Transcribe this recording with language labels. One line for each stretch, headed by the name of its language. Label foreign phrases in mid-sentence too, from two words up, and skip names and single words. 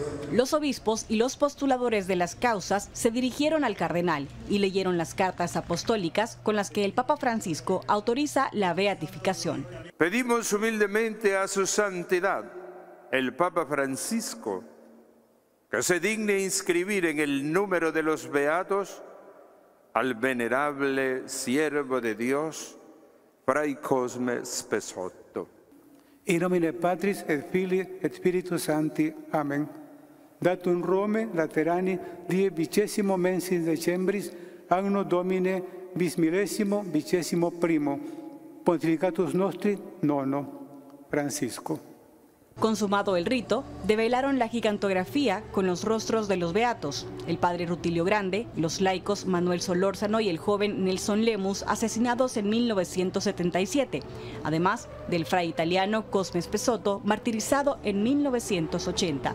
Spanish: Los obispos y los postuladores de las causas se dirigieron al cardenal y leyeron las cartas apostólicas con las que el Papa Francisco autoriza la beatificación. Pedimos humildemente a su santidad, el Papa Francisco, que se digne inscribir en el número de los beatos al venerable siervo de Dios, Fray Cosme Spesotto.
Latin: In nomine Patris et Filii et Spiritus Sancti. Amen. Datum Rome, Laterani, die 20 mensis decembris, anno Domine bismillesimo vicesimo primo. Pontificatus nostri nono. Francisco.
Spanish: Consumado el rito, develaron la gigantografía con los rostros de los beatos, el padre Rutilio Grande, los laicos Manuel Solórzano y el joven Nelson Lemus, asesinados en 1977, además del fray italiano Cosme Spesotto, martirizado en 1980.